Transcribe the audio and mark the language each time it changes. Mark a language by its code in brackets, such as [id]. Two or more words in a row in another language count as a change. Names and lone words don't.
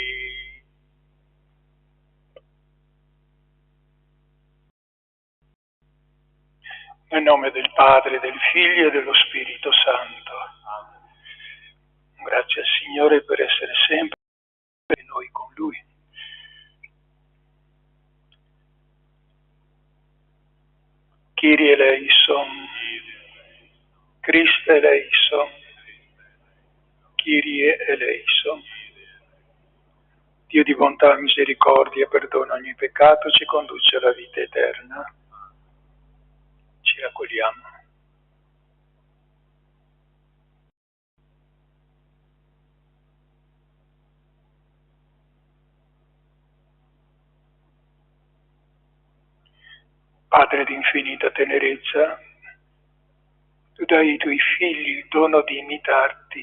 [it] Nel nome del Padre, del Figlio e dello Spirito Santo. Grazie al Signore per essere sempre noi con Lui. [el] Κύριε ελέησον, Χριστέ ελέησον, Κύριε ελέησον. [it] Dio di bontà, misericordia, perdona ogni peccato, ci conduce alla vita eterna. Ci raccogliamo. Padre di infinita tenerezza, tu dai ai tuoi figli il dono di imitarti.